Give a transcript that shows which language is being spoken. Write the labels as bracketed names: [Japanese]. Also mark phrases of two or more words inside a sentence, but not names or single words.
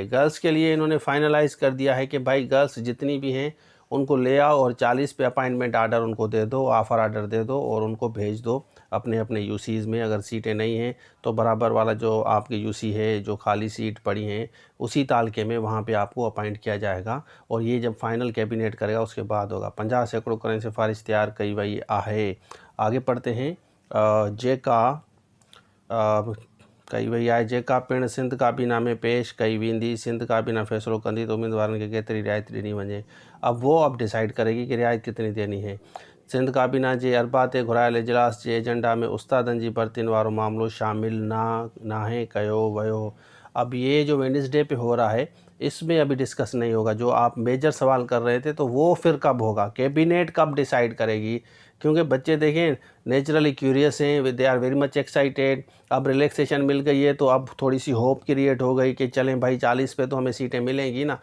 [Hindi] गर्ल्स के लिए इन्होंने फाइनलाइज़ कर दिया है कि भाई गर्ल्स जितनी भी हैं उनको ले आओ और 40 पे [English] appointment order [Hindi] उनको दे दो, [English] offer order [Hindi] दे दो और उनको भेज दो अपने अपने यूसीज़ में। अगर सीटें नहीं हैं तो बराबर वाला जो आपके यूसी है, जो खाली सीट पड़ी हैं, उसी तालके में वहाँ पे आपको अपॉइंट किया जाएगा। और ये जब [English] final cabinet [Hindi] करेगा उसके बाद होगा। [Sindhi] 50 सैकड़ों करें सिफारिश तैयार कई वई आहे। [Hindi] आगे पढ़ते हैं। [Sindhi] जेका कई वई आहे, जेका पिण सिंध काबीना में पेश कई वेंदी। सिंध काबीना फ़ैसिलो कंदी तो उम्मीदवारनि खे केतिरी रियायत ॾिनी वञे। [Hindi] अब वो अब डिसाइड करेगी कि रियायत कितनी देनी है। [Sindhi] सिंध काबीना जे अरबा ते घुरायल इजलास जे एजेंडा में उस्तादनि जी भर्तियुनि वारो मामलो शामिल नाहे कयो वयो। [Hindi] अब ये जो वेडनेसडे पे हो रहा है इसमें अभी डिस्कस नहीं होगा। जो आप मेजर सवाल कर रहे थे तो वो फिर कब होगा, कैबिनेट कब डिसाइड करेगी। क्योंकि बच्चे देखें [English] naturally curious [Hindi] हैं, [English] they are very much excited. [Hindi] अब रिलैक्सेशन मिल गई है तो अब थोड़ी सी [English] hope create [Hindi] हो गई कि चलें भाई 40 पे तो हमें सीटें मिलेंगी ना।